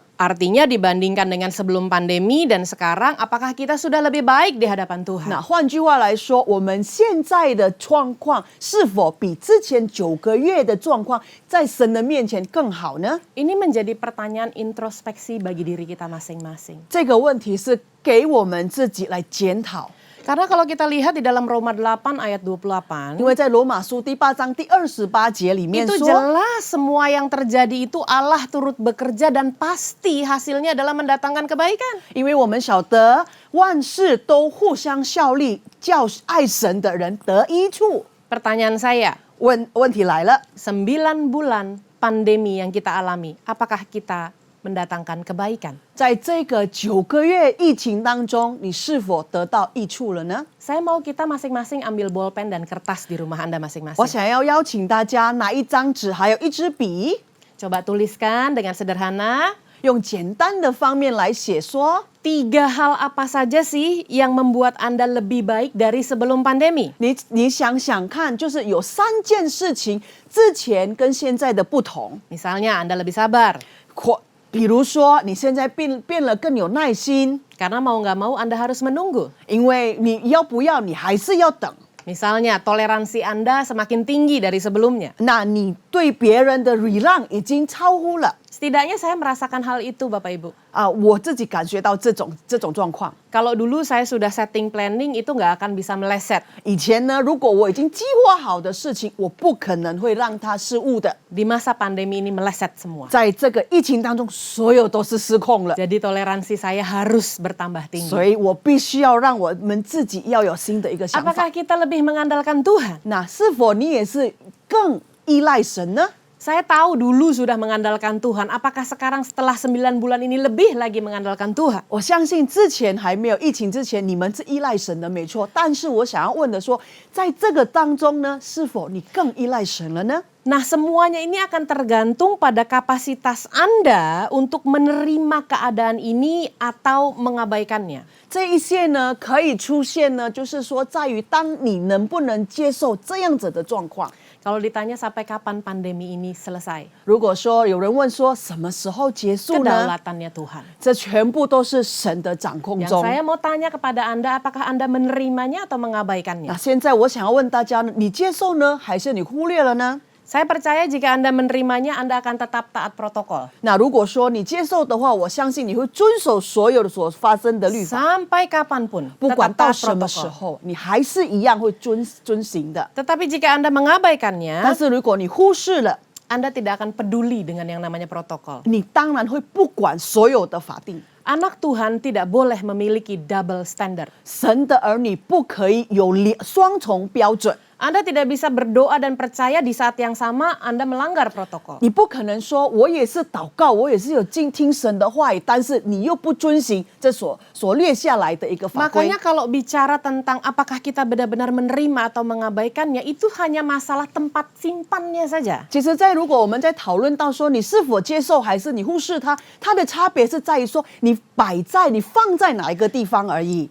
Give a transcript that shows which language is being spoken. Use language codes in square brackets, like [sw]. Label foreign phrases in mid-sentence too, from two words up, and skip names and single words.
[id] Artinya dibandingkan dengan sebelum pandemi dan sekarang, apakah kita sudah lebih baik di hadapan Tuhan? [zh] 那换句话来说，我们现在的状况是否比之前9个月的状况在神的面前更好呢？ [id] Ini menjadi pertanyaan introspeksi bagi diri kita masing-masing. [zh] 这个问题是给我们自己来检讨。 [id] Karena kalau kita lihat di dalam Roma 8 ayat 28, [zh] 因为在罗马书第8章第28节里面 [id] itu [zh] 说， [id] jelas semua yang terjadi itu Allah turut bekerja dan pasti hasilnya adalah mendatangkan kebaikan. [zh] 因为我们晓得万事都互相效力，叫爱神的人得益处。 [id] Pertanyaan saya, [zh] 问题来了， [id] 9 bulan pandemi yang kita alami, apakah kita mendatangkan kebaikan? [zh] 在这个9个月疫情当中，你是否得到益处了呢？ [id] Saya mau kita masing-masing ambil bolpen dan kertas di rumah Anda [zh] 我 [id] masing-masing. [zh] 想要邀请大家拿一张纸，还有一支笔， [id] Coba tuliskan dengan sederhana, [zh] 用简单的方面来写说， [id] 3 hal apa saja sih yang membuat Anda lebih baik dari sebelum pandemi? [zh] 你想想看，就是有3件事情之前跟现在的不同。 [id] Misalnya Anda lebih sabar, [zh] 比如说，你现在变了更有耐心， [id] karena mau nggak mau Anda harus menunggu. [zh] 因为你要不要，你还是要等。 [id] Misalnya toleransi Anda semakin tinggi dari sebelumnya. [zh] 那你对别人的礼让已经超乎了 [id] Setidaknya saya merasakan hal itu Bapak Ibu. [zh] 我自己感觉到这种状况。 [id] Kalau dulu saya sudah [en] setting planning [id] itu nggak akan bisa meleset. [zh] 以前呢，如果我已经计划好的事情，我不可能会让它失误的。 [id] Di masa pandemi ini meleset semua. [zh] 在这个疫情当中，所有都是失控了， [id] Jadi toleransi saya harus bertambah tinggi. [zh] 所以我必须要让我们自己要有新的一个想法。 [id] Apakah kita lebih mengandalkan Tuhan? [zh] 那是否你也是更依赖神呢？ [id] Saya tahu dulu sudah mengandalkan Tuhan. Apakah sekarang setelah 9 bulan ini lebih lagi mengandalkan Tuhan? [zh] 我相信之前还没有疫情之前，你们是依赖神的，没错。但是我想要问的说，在这个当中呢，是否你更依赖神了呢？ [id] Nah, semuanya ini akan tergantung pada kapasitas Anda untuk menerima keadaan ini atau mengabaikannya. [zh] 这一切呢，可以出现呢，就是说，在于当你能不能接受这样子的状况。 [id] Kalau ditanya sampai kapan pandemi ini selesai, [zh] 如果说有人问说什么时候结束呢？ [id] kedaulatannya Tuhan. [zh] 这全部都是神的掌控 [id] Yang [zh] 中。 [id] saya mau tanya kepada Anda, apakah Anda menerimanya atau [zh] 那 [id] mengabaikannya? [zh] 现在我想要问大家呢，你接受呢，还是你忽略了呢？ [id] Saya percaya jika Anda menerimanya, Anda akan tetap taat protokol. [zh] 那如果说你接受的话，我相信你会遵守所有的所发生的律法， [id] Sampai kapanpun, [zh] 不管 [id] tetap [zh] 到 [id] taat [zh] 什么时 [id] protokol. [zh] 候，你还是一样会遵行的。 [id] Tetapi jika Anda mengabaikannya, [zh] 但是如果你忽视了， [id] Anda tidak akan peduli dengan yang namanya protokol. [zh] 你当然会不管所有的法定。 [id] Anak Tuhan tidak boleh memiliki [en] double standard. [zh] 神的儿女不可以有双重标准。 [id] Anda tidak bisa berdoa dan percaya di saat yang sama Anda melanggar protokol. [zh] 你不可能说我也是祷告，我也是有听神的话语，但是你又不遵行这所列下来的一个法规。 [id] Makanya kalau bicara tentang apakah kita benar-benar menerima atau mengabaikannya, itu hanya masalah tempat simpannya saja. [zh] 其实如果我们在讨论到说你是否接受还是你忽视它，它的差别是在于说你放在哪一个地方而已。